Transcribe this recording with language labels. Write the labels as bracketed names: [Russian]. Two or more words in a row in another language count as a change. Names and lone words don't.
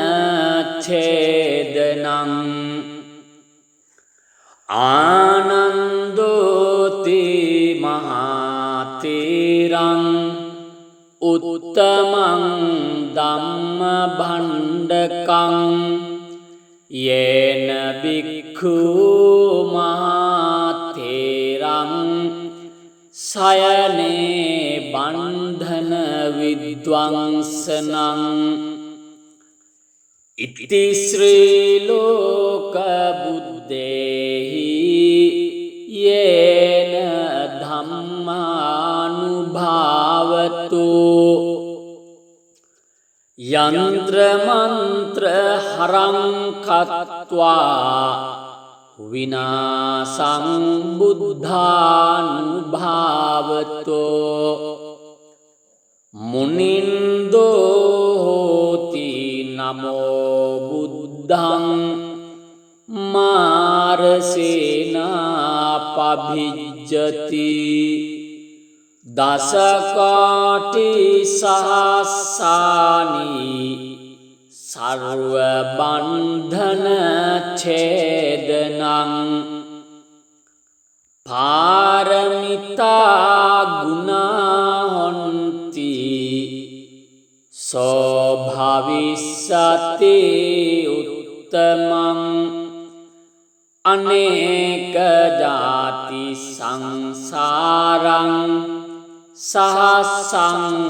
[Pali] ඡේදනං ආනන්දෝති මහතේරං උත්තමං ධම්ම භණ්ඩකං යේන බික්ඛු මහතේරං සයනේ බන්ධන විද්වංසනං. ඉති ශ්‍රී ලෝක බුද්දේහි යේන ධම්මානුභාවතු යන්ත්‍ර මන්ත්‍ර හරං කତ୍වා විනාසං බුද්ධානුභාවතෝ මුනින්දෝ හෝති නමෝ බුද්ධං මාරසේනා පභිජ්ජති. දසකාටි සහස්සානි සර්ව බන්ධන ඡේදනං පාරමිතා ගුණා හොන්ති සෝ භවිස්සති උත්තමං අනේක ජාති සංසාරං සහස්සං